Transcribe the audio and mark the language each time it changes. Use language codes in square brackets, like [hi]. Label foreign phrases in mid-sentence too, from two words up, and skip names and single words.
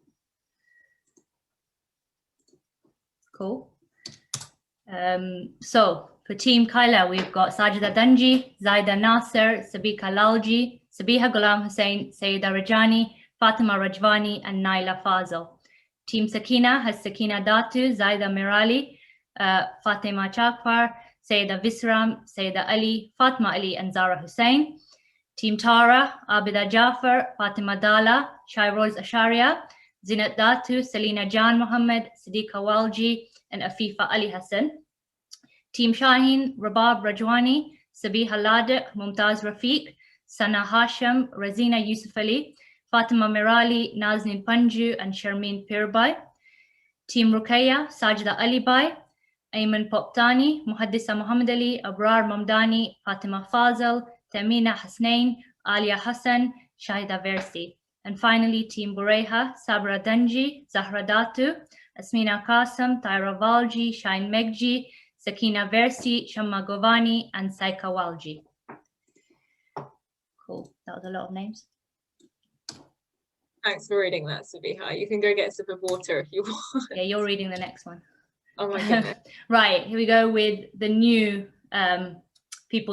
[en] Cool. So for Team Kayla, we've got Sajida Danji, Zaida Nasser, Sabika Lalji, Sabiha Ghulam Hussain, Sayyida Rajani, Fatima Rajwani, and Naila Fazal. Team Sakina has Sakina Datu, Zaida Mirali, Fatima Chakpar, Sayyida Visram, Sayyida Ali, Fatma Ali, and Zara Hussain. Team Tara, Abida Jafar, Fatima Dala, Shairoz Asharia, Zinat Datu, Selina Jan Muhammad, Siddiqa Walji, and Afifa Ali Hassan. Team Shaheen, Rabab Rajwani, Sabiha Ladiq, Mumtaz Rafiq, Sana Hashim, Razina Yusuf Ali, Fatima Mirali, Nazneen Panju, and Sharmeen Pirbai. Team Ruqayya, Sajida Ali Bai, Ayman Poptani, Muhaddisa Muhammad Ali, Abrar Mamdani, Fatima Fazal, Tamina Hasnain, Alia Hassan, Shahida Versi. And finally, Team Bureha, Sabra Danji, Zahra Datu, Asmina Qasim, Tyra Valji, Shine Megji, Sakina Versi, Shamma Govani, and Saika Walji. Cool. That was a lot of names. Thanks for reading that, Sabiha. You can go get a sip of water if you want. Yeah, you're reading the next one. Oh my goodness. Right, here we go with the new people.